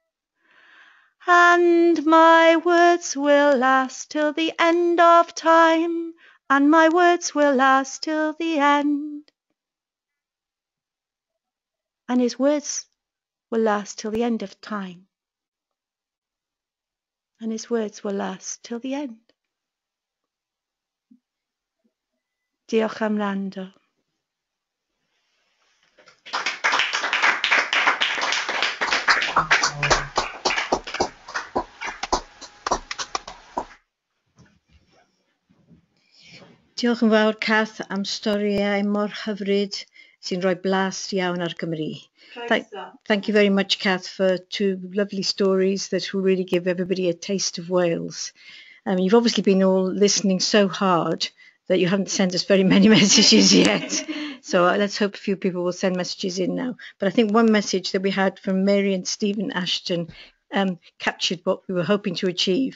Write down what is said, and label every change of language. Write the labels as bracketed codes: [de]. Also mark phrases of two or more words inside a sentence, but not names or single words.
[en] And my words will last till the end of time, and my words will last till the end." And his words will last till the end of time, and his words will last till the end. [cy] Diolch am wrando. Diolch yn fawr, Cath, am storiau mor hyfryd sy'n rhoi blas iawn ar Gymru. [en] Thank you very much, Cath, for two lovely stories that will really give everybody a taste of Wales. You've obviously been all listening so hard that you haven't sent us very many messages yet. So let's hope a few people will send messages in now. But I think one message that we had from Mary and Stephen Ashton captured what we were hoping to achieve.